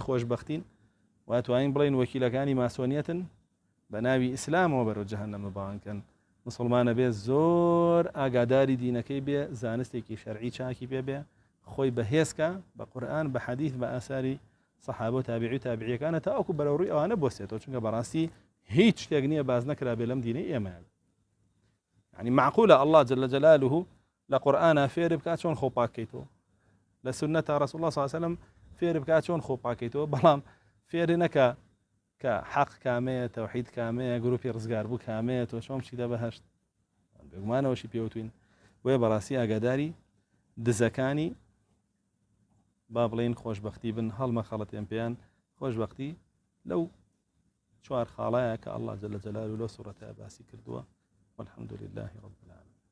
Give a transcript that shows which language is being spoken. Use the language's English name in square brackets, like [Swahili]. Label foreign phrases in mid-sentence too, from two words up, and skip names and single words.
[Central Kurdish] خۆشبەختین واتوانین بڵین وەکیلەکانی ماسۆنیەتن بە ناوی ئیسلامەوە بەرەو جەهەنەمە باوانکەن مسلمانە بێ زۆر ئاگاداری دینەکەی بێ زانستێکی شەرعی چاکی پێ بێ خۆی بەهێزکە بە قورئان بە حەدیث بە ئاساری سەحابە و تابعی و تابعیەکانە تاوەکو بەرەو ڕووی ئەوانە بۆسێتەوە چونکە بەڕاستی هیچ شتێک نییە باز نەکرا بێ لەم دینەی ئێمەیان يعني [Arabic] معقولة الله جل جلاله [Central Kurdish] لقرآن فێر بکات چۆن خۆ پاکەیتەوە لە سنەتە [Arabic] رسول الله صلى الله عليه [Central Kurdish] وسلم فێر بکات چۆن خۆ پاکەیتەوە بەڵام فێر نەکە کە حەق کامەیە تەوحید کامەیە گروپی ڕزگار بوو کامەیە تۆ چۆن بچیتە بەهەشت بێگومانەوەشی پێوتوین وێ بەڕاستی ئاگاداری دزەکانی با بڵێن خۆشبەختی بن هەڵمە خەڵەتیان پێیان خۆشبەختی لەو چوار خاڵایە کە الله جل جلاله لەو سوورەتە باسی کردووە [Arabic] والحمد لله رب العالمين